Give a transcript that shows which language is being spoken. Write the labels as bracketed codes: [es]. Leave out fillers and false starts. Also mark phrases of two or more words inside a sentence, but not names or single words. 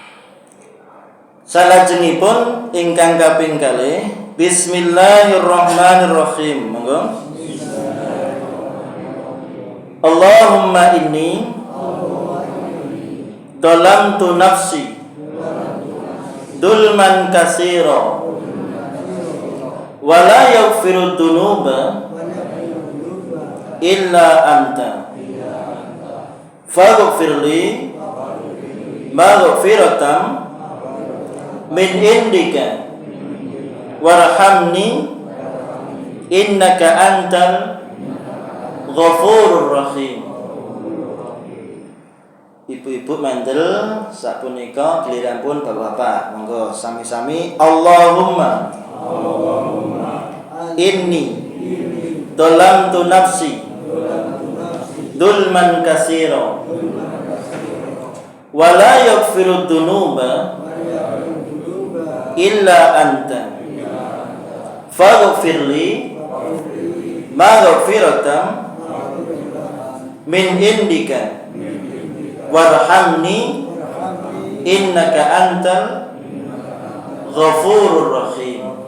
[jv] Salajengipun ingkang kaping kalih Bismillahirrahmanirrahim. Monggo. [ar] اللهم إني ظلمت نفسي ظلما كثيرا ولا يغفر الذنوب إلا أنت فاغفر لي مغفرة من عندك وارحمني إنك أنت الغفور الرحيم. [jv] Ibu-ibu mandel sapunika giliranipun bapak-bapak. Monggo sami-sami [ar] اللهم إني ظلمت نفسي ظلما كثيرا ولا يغفر الذنوب إلا أنت فاغفر لي مغفرة من عندك وارحمني إنك أنت الغفور الرحيم.